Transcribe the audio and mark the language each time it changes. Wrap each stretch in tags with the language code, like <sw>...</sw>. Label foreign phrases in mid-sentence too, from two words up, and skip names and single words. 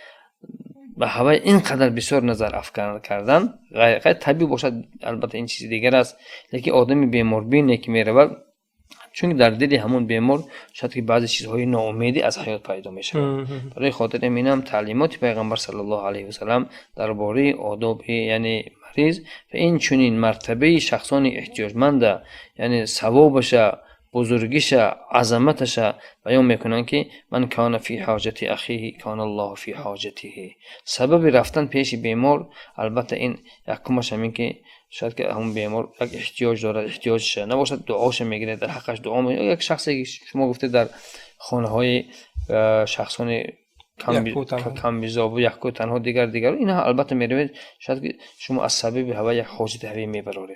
<tg>ба ҳавай ин қадар бисёр назар афкан кардан, ғайр табиб бошад, албатта ин чизи дигар аст, лекин одами беморбине ки меравад, чунки дар дили ҳамон бемор шояд ки баъзе чизҳои ноумедӣ аз ҳаёт пайдо мешавад. барои хотири инам таълимоти пайғамбар</tg> <ar>صلى الله عليه وسلم</ar> <tg>дар бораи одоби яъне мариз ва инчунин мартабаи шахсони эҳтиёҷманда, яъне савобаша, бузургиша, азаматаша баён мекунанд ки</tg> <ar>من كان في حاجة أخيه كان الله في حاجته.</ar> <tg>Сабаби рафтан пеши бемор, албатта ин якумаш ҳамин ки шояд ки ҳамон бемор як эҳтиёҷ дорад, эҳтиёҷша набошад дуоша мегирад, дар ҳаққаш дуо мекунад. Як шахсе ки шумо гуфтед дар хонаҳои шахсони камбизобу яку танҳо дигар инҳо албатта меравед, шояд ки шумо аз сабаби ҳавай як ҳоҷати ҳавӣ мебароред.</tg>